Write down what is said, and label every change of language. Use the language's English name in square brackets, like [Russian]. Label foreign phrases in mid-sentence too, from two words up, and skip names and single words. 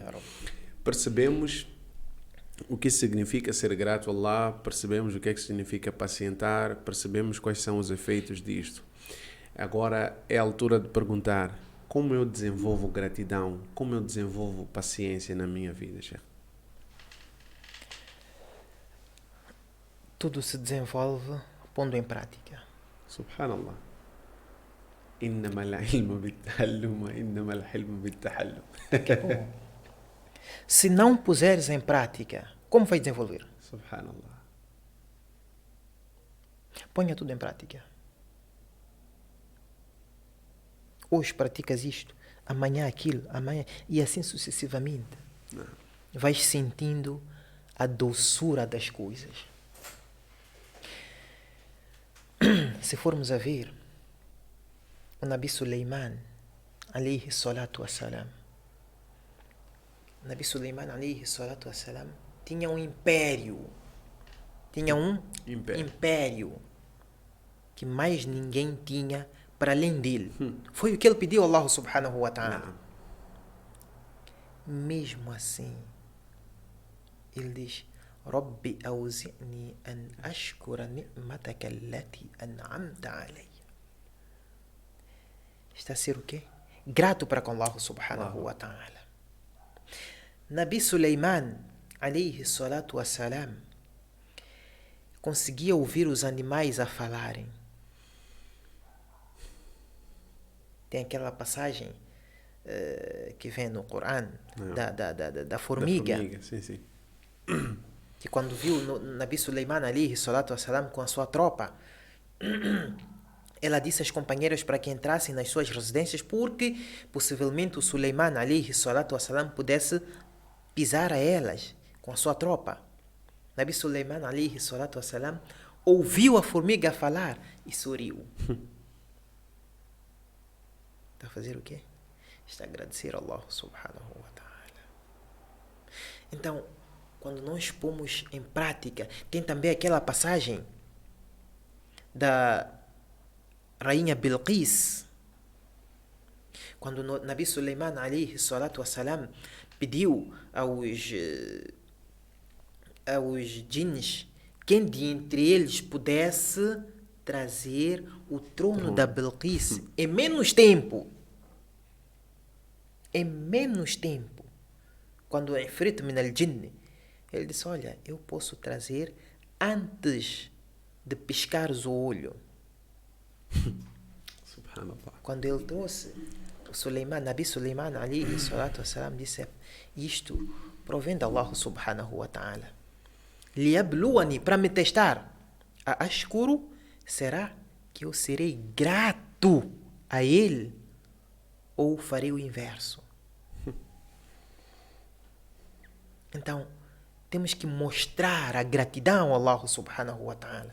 [Portuguese] Percebemos o que significa ser grato a Allah, percebemos o que é que significa pacientar, percebemos quais são os efeitos disto. Agora é a altura de perguntar, como eu desenvolvo gratidão, como eu desenvolvo paciência na minha vida, Sheikh? Tudo se desenvolve pondo em prática. Subhanallah. [Arabic] إنما العلم بالتعلم وإنما الحلم بالتحلم. [Portuguese] Se não puseres em prática, como vai desenvolver? Subhanallah. Ponha tudo em prática. Hoje praticas isto, amanhã aquilo, amanhã... E assim sucessivamente. Não. Vais sentindo a doçura das coisas. Se formos a ver, o Nabi Sulaiman, [Arabic] عليه الصلاة والسلام, [Portuguese] Nabi Sulaiman, [Arabic] عليه الصلاة والسلام, [Portuguese] tinha um império. Tinha um império que mais ninguém tinha para além dele. Foi o que ele pediu a Allah [Arabic] سبحانه وتعالى. [Portuguese] Mesmo assim, ele diz: [Arabic] رب أوزعني أن أشكر نعمتك التي أنعمت علي. [Portuguese] Está a ser o quê? Grato para com Allah [Arabic] سبحانه وتعالى. [Portuguese] Nabi Sulaiman, [Arabic] عليه الصلاة والسلام, [Portuguese] conseguia ouvir os animais a falarem. Tem aquela passagem que vem no Corão da formiga. Da formiga, sim, sim. Que quando viu Nabi Sulaiman [Arabic] عليه الصلاة والسلام [Portuguese] com a sua tropa, ela disse às companheiras para que entrassem nas suas residências, porque possivelmente o Sulaiman [Arabic] عليه الصلاة والسلام [Portuguese] pudesse pisar a elas com a sua tropa. Nabi Sulaiman [Arabic] عليه الصلاة والسلام [Portuguese] ouviu a formiga falar e sorriu. Está a fazer o quê? Está a agradecer a Allah [Arabic] سبحانه وتعالى. [Portuguese] Então, quando nós pomos em prática, tem também aquela passagem da rainha Bilqis, quando Nabi Sulaiman [Arabic] عليه الصلاة والسلام [Portuguese] pediu aos djinns quem de entre eles pudesse trazer o trono da Bilqis em menos tempo. Em menos tempo. Quando o [Arabic] عفريت من الجن, [Portuguese] ele disse: olha, eu posso trazer antes de piscares o olho. Subhanallah. Quando ele trouxe o Sulaiman, Nabi Sulaiman [Arabic] عليه الصلاة والسلام, [Portuguese] disse: isto provém de Allah [Arabic] سبحانه وتعالى. [Portuguese] Liyabluwani, para me testar. A ashkuru, será que eu serei grato a ele ou farei o inverso? Então, temos que mostrar a gratidão a Allah [Arabic] سبحانه وتعالى.